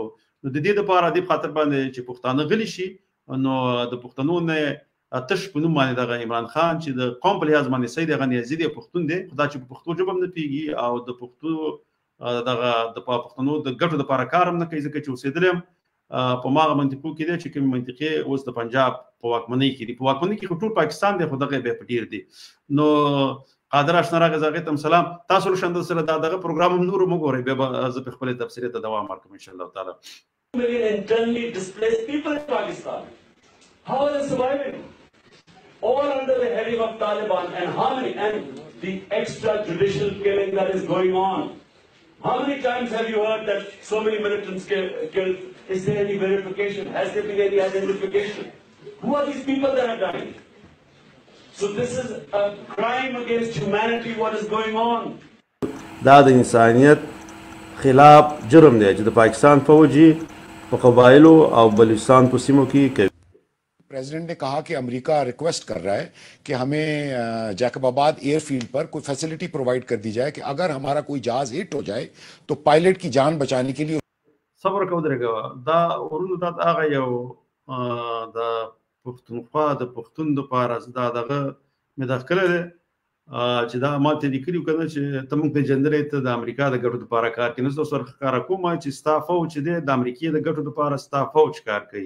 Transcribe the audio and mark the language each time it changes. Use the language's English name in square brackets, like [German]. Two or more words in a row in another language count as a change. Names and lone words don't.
[Pashto] نو د دې دپاره دې په خاطر باندې چې پښتانه غلي شي نو د پښتنو نه تش په نوم باندې دغه عمران خان چې د قوم په لحاظ باندې سید غنیازي دی پښتون دی، خو دا چې په پښتو ژبه هم نه پوهېږي او د پښتو دغه د پښتنو د ګټو دپاره کار هم نه کوي، ځکه چې اوسېدلی هم په هماغه منطقو کې دی چې کومې منطقې اوس د پنجاب په واکمنۍ کې دي. په واکمنۍ کې خو ټول پاکستان دی خو دغه بیا په ډېر دي. نو قادر اشنا راغی هغې ته هم سلام. تاسو له شاندل سره دغه پروګرام هم نور وګورئ، بیا به زه په خپلې تبصرې ته دوام ورکړم [Arabic] انشاءالله تعالی. [English] Internally displaced people in Pakistan. How are they surviving? All under the heading of Taliban and how many and the extrajudicial killing that is going on. How many times have you heard that so many militants killed? Is there any verification? Has there been any identification? Who are these people that are dying? So this is a crime against humanity what is going on. [Pashto] دا د انسانیت خلاف جرم دی چې د پاکستان فوجي په قبایلو او بلوچستان په سیمو کې کوي. [Urdu] پریزیڈنٹ نے کہا کہ امریکہ ریکویسٹ کر رہا ہے کہ ہمیں جیکب آباد ایئرفیلڈ پر کوئی فیسیلٹی پرووائڈ کر دی جائے کہ اگر ہمارا کوئی جہاز ہٹ ہو جائے تو پائلٹ کی جان بچانے کے لیے [Pashto] صبر کو درګه دا ورونو دا هغه یو د پښتونخوا د پښتون د پاره دا دغه مداخله ده چې دا ماته لیکلي کنه چې تمون په جندرې ته د امریکا د ګټو لپاره کار کوي. نو سره کار کوم چې ستا فوج دی د امریکای د ګټو لپاره ستا فوج کار کوي.